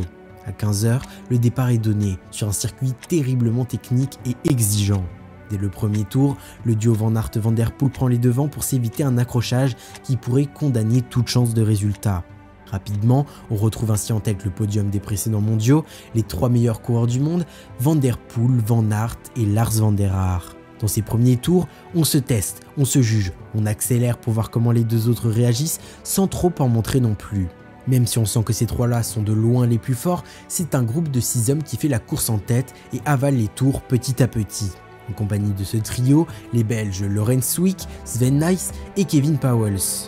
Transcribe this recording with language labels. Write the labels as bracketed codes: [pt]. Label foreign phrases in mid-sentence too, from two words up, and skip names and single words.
[fr] À 15 h, le départ est donné sur un circuit terriblement technique et exigeant. Dès le premier tour, le duo Van Aert-Van Der Poel prend les devants pour s'éviter un accrochage qui pourrait condamner toute chance de résultat. Rapidement, on retrouve ainsi en tête le podium des précédents mondiaux, les 3 meilleurs coureurs du monde, Van Der Poel, Van Aert et Lars van der Haar. Dans ces premiers tours, on se teste, on se juge, on accélère pour voir comment les deux autres réagissent sans trop en montrer non plus. Même si on sent que ces trois-là sont de loin les plus forts, c'est un groupe de 6 hommes qui fait la course en tête et avale les tours petit à petit. En compagnie de ce trio, les Belges Laurens Swick, Sven Nys et Kevin Pauwels.